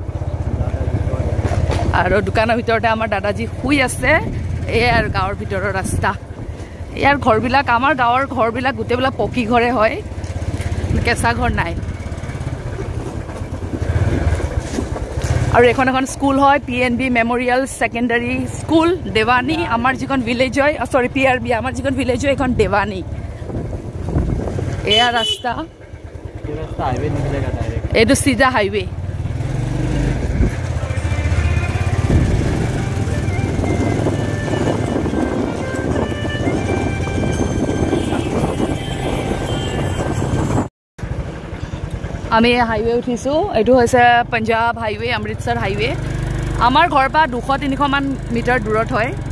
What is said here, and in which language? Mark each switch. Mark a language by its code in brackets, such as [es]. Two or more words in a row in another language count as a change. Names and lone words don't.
[as] আৰু দোকানৰ ভিতৰতে আমাৰ দাদাজি শুই আছে এই আৰু গাঁৱৰ ভিতৰৰ ৰাস্তা ইয়াৰ ঘৰবিলাক আমাৰ গাঁৱৰ ঘৰবিলাক গোটেইবিলাক পকি ঘৰে হয় কেঁচা ঘৰ নাই আৰু এখন স্কুল হয় পিএনবি মেমৰিয়েল সেকেন্ডাৰী স্কুল দেৱানী আমাৰ যিখন ভিলেজ হয় সৰি পিআৰবি আমাৰ যিখন ভিলেজ হয় এখন দেৱানী এয়া ৰাস্তা [hi] हाईवे निकलेगा डायरेक्ट [as] এইটো সিধা হাইৱে আমি হাইৱে উঠিছো এইটো হৈছে পঞ্জাব হাইৱে অমৃতসৰ হাইৱে আমাৰ ঘৰৰ পৰা 200-300 মান মিটাৰ দূৰত হয়